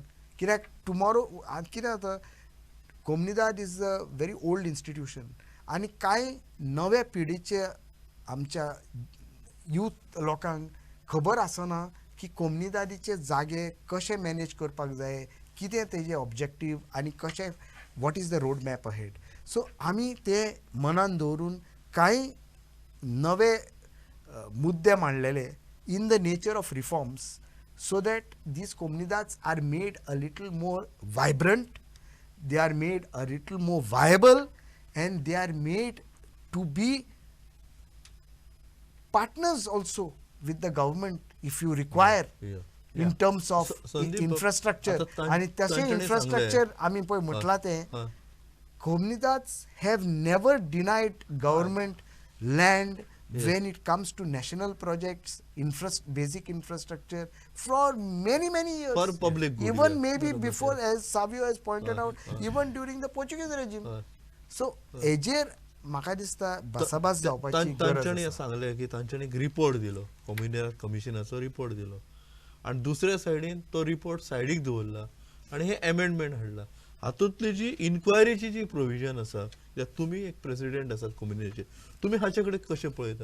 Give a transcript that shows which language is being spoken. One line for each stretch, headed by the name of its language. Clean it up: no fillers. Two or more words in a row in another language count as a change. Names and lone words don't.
Konkani: कित्याक टुमॉरो कितें जाता, कोमुनिदाद
English: is a very old institution
Konkani: आनी कांय नव्या पिढीचे आमच्या यूथ लोकांक खबर आसना की कोमुनिदादीचे जागे कशे मॅनेज करपाक जाय, कितें तेजे ऑब्जेक्टीव आनी कशें
English: what is the road map ahead. सो
Konkani: आमी ते मनान दवरून कांय नवे मुद्दे मांडलेले
English: in the nature of reforms, so that these comunidades are made a little more vibrant, they are made a little more viable, and they are made to be partners also with the government if you require in terms of infrastructure.
Konkani: आणि तशें
English: infrastructure
Konkani: आमी पळय म्हटलां तें
English: comunidades have never denied government land when it comes to national projects, basic infrastructure for many years, for public good, even yeah. maybe before, as Savio has pointed out, even during the Portuguese regime.
Konkani: So हेजेर म्हाका दिसता भासाभास जावपाची गरज तांच्यांनी आसा. सांगलें की तांच्यांनी एक रिपोर्ट दिलो, कम्युनिटी कमिशनाचो रिपोर्ट दिलो, आनी दुसऱ्या सायडीन तो रिपोर्ट सायडीक दवरला आनी हे एमेंडमेंट हाडला. हातूंतली जी इन्क्वायरीची जी प्रोविजन आसा, तुमी एक प्रेसिडेंट आसात कम्युनिटीचे, तुमी हाचे कडेन कशें पळयता?